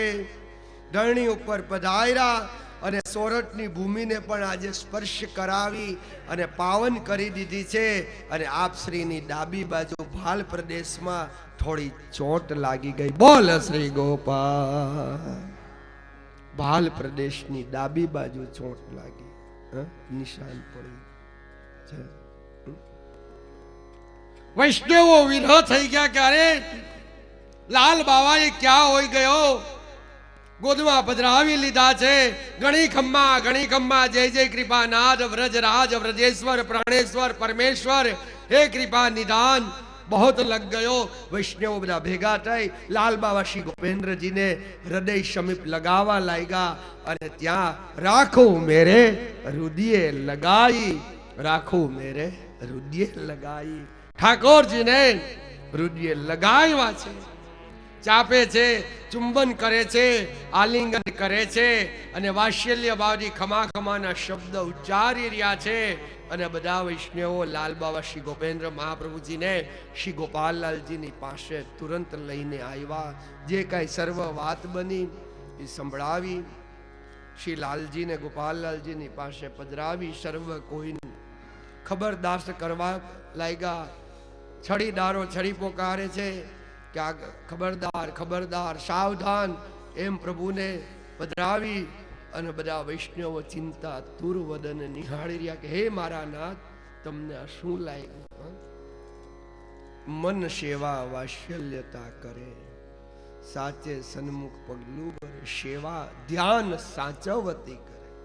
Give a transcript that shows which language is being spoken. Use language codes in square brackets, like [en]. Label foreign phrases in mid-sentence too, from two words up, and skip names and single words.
[gu] ધરણી ઉપર પધાર્યા અને સોરઠની ભૂમિને પણ આજે સ્પર્શ કરાવી અને પાવન કરી દીધી છે। અને આપ શ્રીની ડાબી બાજુ ભાલ પ્રદેશમાં થોડી ચોટ લાગી ગઈ। બોલ શ્રી ગોપાલ। ભાલ પ્રદેશની ડાબી બાજુ ચોટ લાગી નિશાન પડી છે। વૈષ્ણવો વિરહ થઈ ગયા કે અરે લાલ બાબા [hi] ये क्या हो गयो [gu] ગોદમાં પધરાવી લીધા છે। ઘણી ખમ્મા જય જય કૃપાનાથ વ્રજરાજ વ્રજેશ્વર પ્રાણેશ્વર પરમેશ્વર હે કૃપા નિદાન [hi] बहुत लग गयो। [gu] વૈષ્ણવ બધા ભેગા થઈ લાલ બાબા શ્રી ગોપેન્દ્ર જી ને હૃદય સમીપ લગાવા લાગ્યા અને ત્યાં [hi] राखो मेरे हृदय लगाई [gu] राखो मेरे हृदय लगाई। ઠાકુર જી ને હૃદય લગાવ્યા છે ચાંપે છે ચુંબન કરે છે આલિંગન કરે છે અને વાત્સલ્ય ભાવથી ખમા ખમાના શબ્દ ઉચ્ચારી રહ્યા છે। અને બધા વૈષ્ણવો લાલ બાબા શ્રી ગોપેન્દ્ર મહાપ્રભુ જી ને શ્રી ગોપાલલાલ જી ની પાસે તુરંત લઈને આવ્યા। જે કાંઈ સર્વ વાત બની એ સંભળાવી શ્રી લાલજી ને ગોપાલલાલ જી ની પાસે પધરાવી સર્વ કોઈ ખબરદાર કરવા લાગ્યા। છડીદારો છડી પોકારે છે કે આ ખબરદાર ખબરદાર સાવધાન, એમ પ્રભુને પધરાવી અને બધા વૈષ્ણવો ચિંતા તુરવદન નિહાળી રહ્યા કે હે મારા નાથ, તમને આ શું લાગ્યું? મન સેવા વાત્સલ્યતા કરે, સાચે સન્મુખ પગલું ભરે, સેવા ધ્યાન સાચવતી કરે.